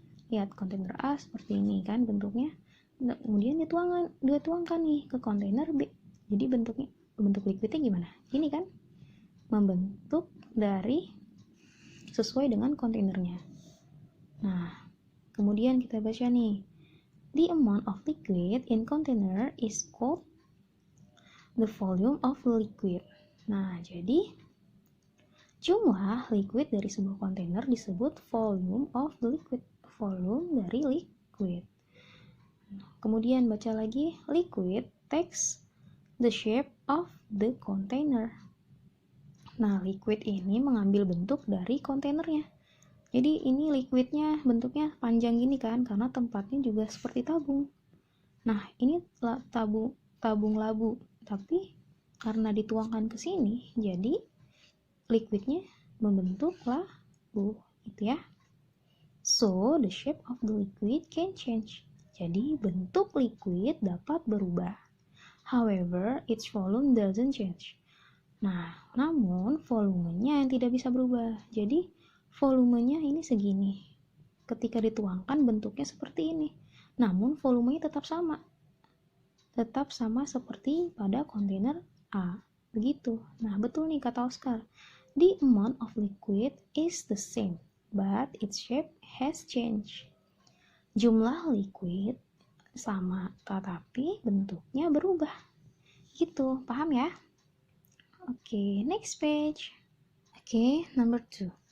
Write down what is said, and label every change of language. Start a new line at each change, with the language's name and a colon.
Indonesian: Lihat kontainer A seperti ini kan bentuknya. Kemudian dia tuangkan nih ke kontainer B. Jadi bentuk liquidnya gimana? Gini kan? Membentuk dari sesuai dengan kontainernya. Nah, kemudian kita baca nih.
English: The amount of liquid in container is called the volume of liquid.
Indonesian: Nah, jadi jumlah liquid dari sebuah kontainer disebut
English: volume of the liquid.
Indonesian: Volume dari liquid. Kemudian baca lagi,
English: liquid takes the shape of the container.
Indonesian: Nah, liquid ini mengambil bentuk dari kontainernya. Jadi ini liquidnya bentuknya panjang gini kan, karena tempatnya juga seperti tabung. Nah, ini tabung labu, tapi karena dituangkan ke sini, jadi liquidnya membentuk labu, gitu ya.
English: So, the shape of the liquid can change.
Indonesian: Jadi, bentuk liquid dapat berubah.
English: However, its volume doesn't change.
Indonesian: Nah, namun volumenya yang tidak bisa berubah. Jadi, volumenya ini segini. Ketika dituangkan bentuknya seperti ini. Namun, volumenya tetap sama. Tetap sama seperti pada kontainer A. Begitu. Nah, betul nih kata Oscar.
English: The amount of liquid is the same, but its shape has changed.
Indonesian: Jumlah liquid sama, tetapi bentuknya berubah. Gitu, paham ya?
English: Oke, next page. Oke, number 2.